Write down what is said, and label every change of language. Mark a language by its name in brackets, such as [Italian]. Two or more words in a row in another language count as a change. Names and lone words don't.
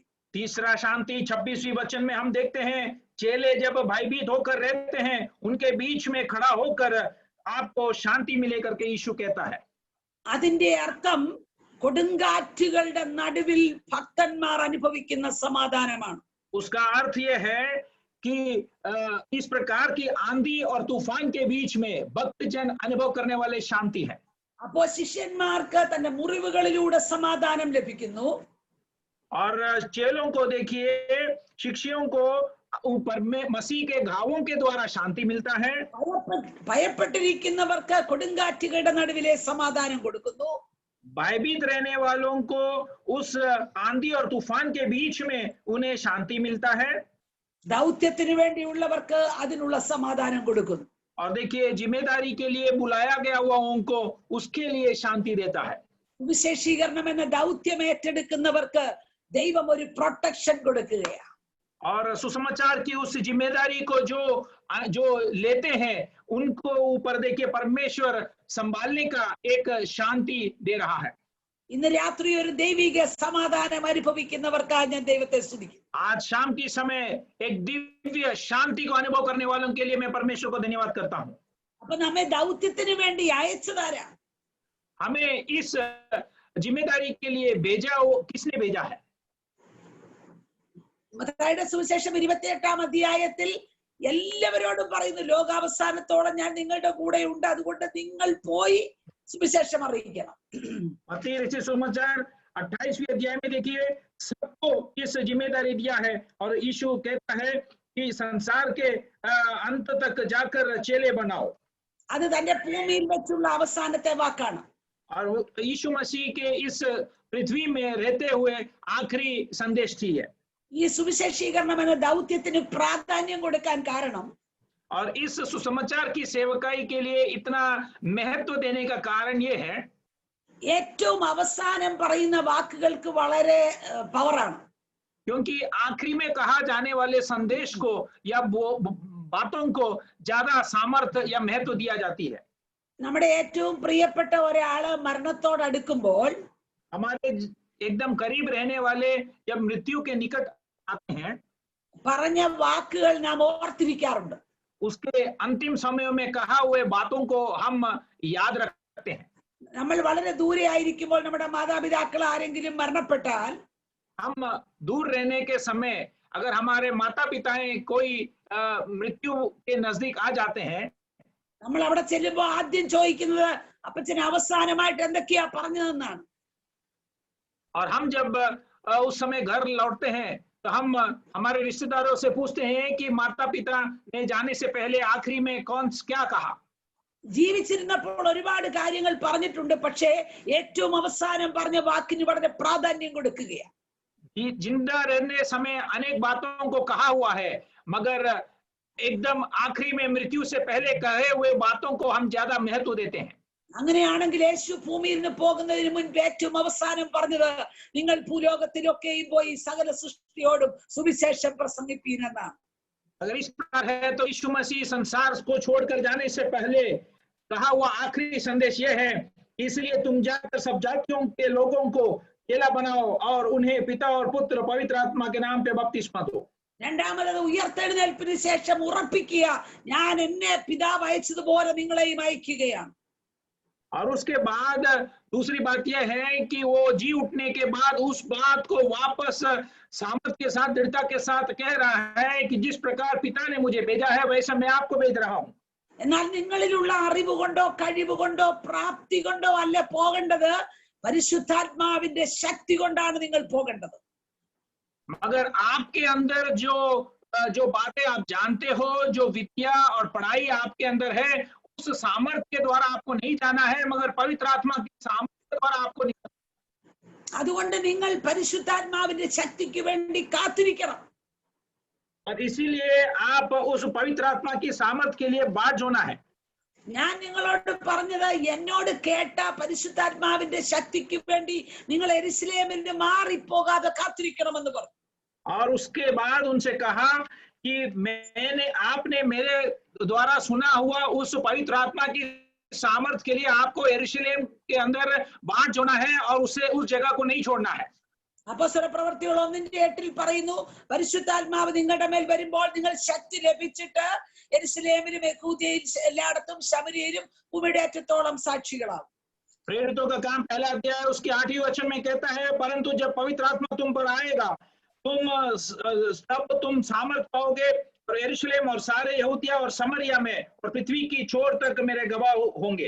[Hindi] तीसरा शांति 26वें वचन में हम देखते हैं, चेले जब भयभीत होकर रहते हैं उनके बीच में खड़ा होकर आपको शांति मिले करके यीशु कहता है। [Malayalam] അതിന്റെ അർത്ഥം കൊടുങ്കാറ്റുകളുടെ നടുവിൽ ഭക്തന്മാർ അനുഭവിക്കുന്ന സമാധാനമാണ്. [Hindi] उसका अर्थ यह है कि इस प्रकार की आंधी और तूफान के बीच में भक्तजन अनुभव करने वाले शांति है। [Malayalam] അപ്പോ ശിഷ്യന്മാർക്ക് തന്റെ മുറിവുകളിലൂടെ സമാധാനം ലഭിക്കുന്നു. [Hindi] और चेलों को देखिए, शिष्यों को ऊपर में मसीह के घावों के द्वारा शांति मिलता है। [Malayalam] ഭയപ്പെട്ടിരിക്കുന്നവർക്ക് കൊടുങ്കാറ്റുകളുടെ നടുവിലെ സമാധാനം കൊടുക്കുന്നു. [Hindi] भयभीत रहने वालों को उस आंधी और तूफान के बीच में उन्हें शांति मिलता है। [Malayalam] ദൗത്യത്തിന് വേണ്ടിയുള്ളവർക്ക് അതിനുള്ള സമാധാനം കൊടുക്കുന്നു. [Hindi] और देखिए, जिम्मेदारी के लिए बुलाया गया हुआ उनको उसके लिए शांति देता है। [Malayalam] സുവിശേഷീകരണം എന്ന ദൗത്യം ഏറ്റെടുക്കുന്നവർക്ക് ദൈവം ഒരു പ്രൊട്ടക്ഷൻ കൊടുക്കുകയാണ്. [Hindi] और सुसमाचार की उस जिम्मेदारी को जो लेते हैं उनको ऊपर देखिए परमेश्वर संभालने का एक शांति दे रहा है। [Malayalam] ഇന്ന് രാത്രി ഒരു ദൈവിക സമാധാനം അനുഭവിക്കുന്നവർക്കായി ഞാൻ ദൈവത്തെ സ്തുതിക്കുന്നു. [Hindi] आज शाम के समय एक दिव्य शांति को अनुभव करने वालों के लिए मैं परमेश्वर को धन्यवाद करता हूँ। [Malayalam] അപ്പൊ നമ്മെ ദൗത്യത്തിന് വേണ്ടി അയച്ചതാരാ? [Hindi] हमें इस जिम्मेदारी के लिए भेजा, वो किसने भेजा है? [Malayalam] മത്തായിയുടെ സുവിശേഷം 28-ാം അധ്യായത്തിൽ എല്ലാവരോടും പറയുന്നു, ലോകാവസാനത്തോളം ഞാൻ നിങ്ങളുടെ കൂടെ ഉണ്ട്, അതുകൊണ്ട് നിങ്ങൾ പോയി സുവിശേഷം അറിയിക്കണം. [Hindi] मत्ती रचित सुसमाचार 28वें अध्याय में देखिए, सबको इस जिम्मेदारी दिया है और यीशु कहता है कि संसार के अंत तक जाकर चेले बनाओ। [Malayalam] അത് തന്റെ ഭൂമിയിൽ വെച്ചുള്ള അവസാനത്തെ വാക്കാണ്. [Hindi] और यीशु मसीह के इस पृथ्वी में रहते हुए आखिरी संदेश थी है। [Malayalam] ഈ സുവിശേഷീകരണം എന്ന ദൗത്യത്തിന് പ്രാധാന്യം കൊടുക്കാൻ കാരണം, [Hindi] और इस सुसमाचार की सेवकाई के लिए इतना महत्व देने का कारण ये है, [Malayalam] ഏറ്റവും അവസാനം പറയുന്ന വാക്കുകൾക്ക് വളരെ പവറാണ്. [Hindi] क्योंकि आखिरी में कहा जाने वाले संदेश को या बातों को ज्यादा सामर्थ्य या महत्व दिया जाती है। [Malayalam] നമ്മുടെ ഏറ്റവും പ്രിയപ്പെട്ട ഒരാള് മരണത്തോടടുക്കുമ്പോൾ [Hindi] हमारे एकदम करीब रहने वाले जब मृत्यु के निकट आते हैं, [Malayalam] പറഞ്ഞ വാക്കുകൾ നാം ഓർത്തിരിക്കാറുണ്ട്. [Hindi] उसके अंतिम समयों में कहा हुए बातों को हम याद रखते हैं। [Malayalam] നമ്മൾ വളരെ ദൂരെ ആയിരിക്കുമ്പോൾ നമ്മുടെ മാതാപിതാക്കൾ ആരെങ്കിലും മരണപ്പെട്ടാൽ [Hindi] हम दूर रहने के समय अगर हमारे माता पिताएं कोई मृत्यु के नजदीक आ जाते हैं, [Malayalam] നമ്മൾ അവിടെ ചെല്ലുമ്പോൾ ആദ്യം ചോദിക്കുന്നത് അപ്പച്ചന് അവസാനമായിട്ട് എന്തൊക്കെയാ പറഞ്ഞതെന്നാണ്. [Hindi] और हम जब उस समय घर लौटते हैं तो हम हमारे रिश्तेदारों से पूछते हैं कि माता पिता ने जाने से पहले आखिरी में क्या कहा। [Malayalam] ജീവിച്ചിരുന്നപ്പോൾ ഒരുപാട് കാര്യങ്ങൾ പറഞ്ഞിട്ടുണ്ട്, പക്ഷേ ഏറ്റവും അവസാനം പറഞ്ഞ വാക്കിന് വളരെ പ്രാധാന്യം കൊടുക്കുകയാണ്. [Hindi] जिंदा रहने समय अनेक बातों को कहा हुआ है, मगर एकदम आखिरी में मृत्यु से पहले कहे हुए बातों को हम ज्यादा महत्व देते हैं। [Malayalam] അങ്ങനെയാണെങ്കിൽ യേശു ഭൂമിയിൽ നിന്ന് പോകുന്നതിന് മുൻപ് ഏറ്റവും അവസാനം പറഞ്ഞത് നിങ്ങൾ ഭൂലോകത്തിലൊക്കെയും പോയി സകല സൃഷ്ടിയോടും സുവിശേഷം പ്രസംഗിപ്പീൻ എന്നാണ്. [Hindi] अगर इस प्रकार है तो यीशु मसीह संसार को छोड़कर जाने से पहले कहा हुआ आखिरी संदेश यह है, इसलिए तुम जाकर सब जातियों के लोगों को चेला बनाओ और उन्हें पिता और पुत्र पवित्र आत्मा के नाम पे बपतिस्मा दो. [Malayalam] രണ്ടാമത് ഉയർത്തെഴുന്നേൽപ്പിന് ശേഷം ഉറപ്പിക്കുക, ഞാൻ എന്നെ പിതാവ് അയച്ചതുപോലെ നിങ്ങളെയും അയക്കുകയാണ്. [Hindi] और उसके बाद दूसरी बात यह है कि वो जी उठने के बाद उस बात को वापस सामर्थ के साथ, दृढ़ता के साथ कह रहा है कि जिस प्रकार पिता ने मुझे भेजा है वैसा मैं आपको भेज रहा हूं. [Malayalam] എന്നാൽ നിങ്ങളിലുള്ള അറിവ് കൊണ്ടോ കഴിവ് കൊണ്ടോ പ്രാപ്തി കൊണ്ടോ അല്ല പോകേണ്ടത്, പരിശുദ്ധാത്മാവിന്റെ ശക്തി കൊണ്ടാണ് നിങ്ങൾ പോകേണ്ടത്. [Hindi] मगर आपके अंदर जो बातें आप जानते हो, जो विद्या और पढ़ाई आपके अंदर है, उस सामर्थ के द्वारा आपको नहीं जाना है, मगर पवित्र आत्मा की सामर्थ के द्वारा आपको निकलना. [Malayalam] അതുകൊണ്ട് നിങ്ങൾ പരിശുദ്ധാത്മാവിന്റെ ശക്തിക്ക് വേണ്ടി കാത്തിരിക്കണം. [Hindi] और इसीलिए आप उस पवित्र आत्मा की सामर्थ के लिए बाट जोना है. [Malayalam] ഞാൻ നിങ്ങളോട് പറഞ്ഞത്, എന്നോട് കേട്ട പരിശുദ്ധാത്മാവിന്റെ ശക്തിക്ക് വേണ്ടി നിങ്ങൾ യെരുശലേമിൽ നിന്ന് മാറിപ്പോകാതെ കാത്തിരിക്കണമെന്ന് പറഞ്ഞു. [Hindi] और उसके बाद उनसे कहा कि आपने मेरे द्वारा सुना हुआ उस पवित्र आत्मा की सामर्थ के लिए आपको यरूशलेम के अंदर बाट जोना है और उसे उस जगह को नहीं छोड़ना है. [Malayalam] അപ്പോസ്തല പ്രവൃത്തികൾ 1:8 പറയുന്നു, പരിശുദ്ധാത്മാവ് നിങ്ങളുടെ മേൽ വരുമ്പോൾ നിങ്ങൾ ശക്തി ലഭിച്ചിട്ട് യെരുശലേമിലും യഹൂദയിൽ എല്ലായിടത്തും ശമര്യയിലും ഭൂമിയുടെ അറ്റത്തോളം സാക്ഷികളാകും. [Hindi] प्रेरितों का काम पहला अध्याय उसके 8वें वचन में कहता है, परंतु जब पवित्र आत्मा तुम पर आएगा तब तुम सामर्थ पाओगे और यरूशलेम और सारे यहूदिया और समरिया में और पृथ्वी की छोर तक मेरे गवाह होंगे.